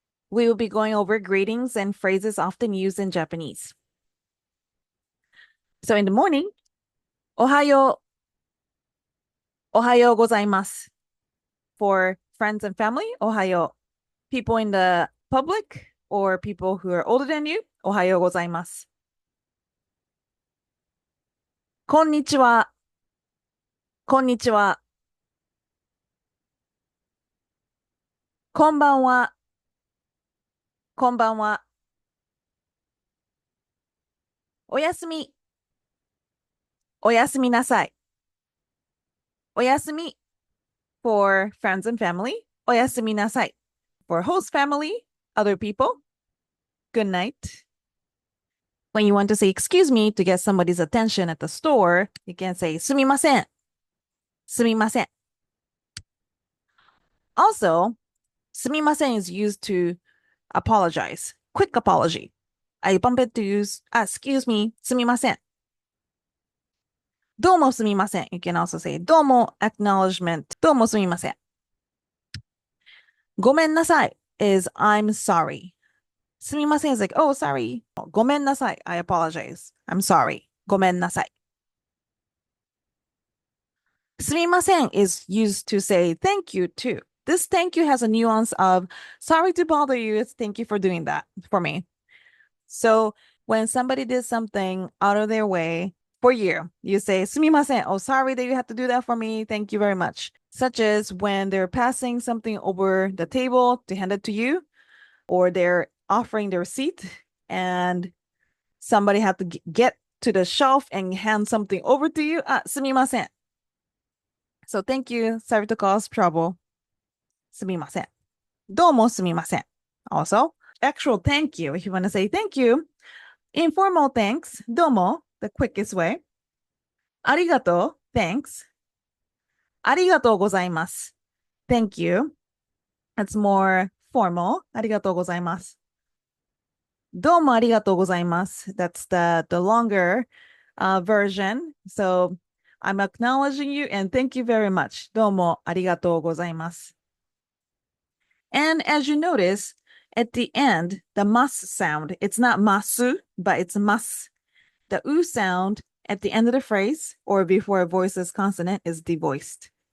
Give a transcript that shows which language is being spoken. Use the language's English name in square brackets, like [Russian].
[English] We will be going over greetings and phrases often used in Japanese. So in the morning, [Japanese] おはよう、おはようございます. [English] For friends and family, [Japanese] おはよう. [English] People in the public or people who are older than you, [Japanese] おはようございます. こんにちは、こんにちは。こんばんは、こんばんは。おやすみ、おやすみなさい。おやすみ [English] for friends and family, [Japanese] おやすみなさい. [English] For host family, other people, good night. When you want to say excuse me to get somebody's attention at the store, you can say [Japanese] すみません、すみません. [English] Also, [Japanese] すみません [English] is used to apologize. Quick apology. I bump it to use, excuse me, [Japanese] すみません. どうもすみません. [English] You can also say [Japanese] どうも [English] acknowledgement. [Japanese] どうもすみません. ごめんなさい [English] is I'm sorry. [Japanese] すみません [English] is like, oh, sorry. [Japanese] ごめんなさい. [English] I apologize. I'm sorry. ごめんなさい. [Japanese] すみません [English] is used to say thank you too. This thank you has a nuance of sorry to bother you. Thank you for doing that for me. So when somebody did something out of their way for you, you say [Japanese] すみません. [English] Oh, sorry that you had to do that for me. Thank you very much. Such as when they're passing something over the table to hand it to you, or they're offering their receipt and somebody had to get to the shelf and hand something over to you. [Japanese] すみません. [English] So thank you. Sorry to cause trouble. [Japanese] すみません.どうもすみません. [English] Also, actual thank you. If you want to say thank you, informal thanks. [Japanese] どうも, [English] the quickest way. [Japanese] ありがとう. [English] Thanks. [Japanese] ありがとうございます. [English] Thank you. That's more formal. [Japanese] ありがとうございます.どうもありがとうございます. [English] That's the longer version. So I'm acknowledging you and thank you very much. [Japanese] どうもありがとうございます. [English] And as you notice, at the end, the mas sound, it's not masu, but it's mas. The u sound at the end of the phrase or before a voiceless consonant is devoiced.